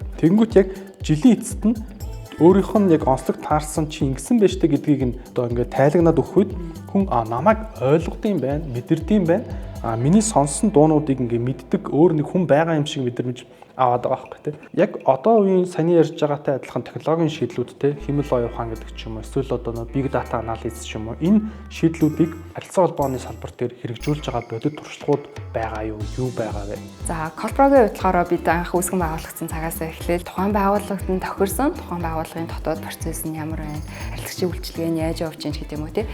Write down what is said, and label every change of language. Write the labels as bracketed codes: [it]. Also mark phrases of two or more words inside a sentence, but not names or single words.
[mn] Тэнгүүт яг жилийн эцэст нь өөрийнх нь яг онцлог таарсан чи ингэсэн байж тээ гэдгийг нь одоо ингээд тайлагнаад өгөх үед хүн намайг ойлгодсон байна, мэдэрдэм байна. Миний сонссон дуунуудыг ингээ мэддэг өөр нэг хүн байгаа юм шиг мэдэрмж аваад байгаа байхгүй тий. Яг одоо үеийн саяны ярьж байгаатай адилхан технологийн шийдлүүдтэй хэмэл оюун ухаан гэдэг ч юм уу эсвэл одоо [en] big data analysis [mn] ч юм уу энэ шийдлүүдийг харилцаа холбооны салбар дээр хэрэгжүүлж байгаа бодит туршлагууд байгаа юу байгаа вэ? За Колброгийн хувьд болохоор бид анх үүсгэн байгуулагдсан цагаас эхлээд тухайн байгууллагад нь тохирсон тухайн байгууллагын дотоод процесс нь ямар байна, харилцагчийн үйлчилгээ нь яаж явж байна гэдэг юм уу тий.